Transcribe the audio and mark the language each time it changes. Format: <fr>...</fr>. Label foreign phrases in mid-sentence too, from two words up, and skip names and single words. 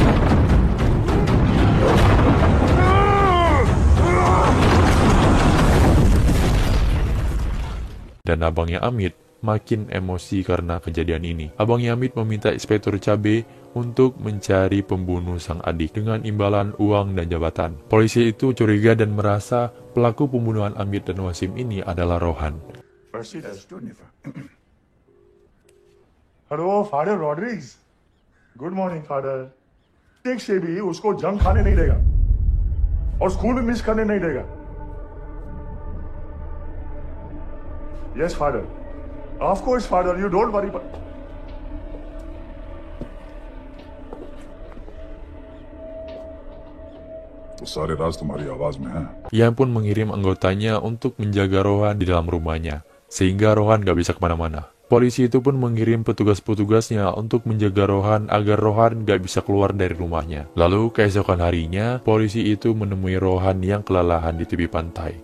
<id>Dan abangnya Amit makin emosi karena kejadian ini. Abangnya Amit meminta inspektur cabe untuk mencari pembunuh sang adik dengan imbalan uang dan jabatan. Polisi itu curiga dan merasa pelaku pembunuhan Amit dan Wasim ini adalah Rohan.</id> <en>Hello Father Rodrigues, good morning Father.</en> <hi>एक से भी उसको जंग खाने नहीं देगा और स्कूल भी मिस करने नहीं देगा।</hi> <en>Yes Father, of course Father, you don't worry.</en> <hi>तो सारे राज तुम्हारी आवाज में है।</hi> <id>Ia pun mengirim anggotanya untuk menjaga Rohan di dalam rumahnya, sehingga Rohan gak bisa kemana-mana. Polisi itu pun mengirim petugas-petugasnya untuk menjaga Rohan agar Rohan gak bisa keluar dari rumahnya. Lalu keesokan harinya, polisi itu menemui Rohan yang kelelahan di tepi pantai.</id>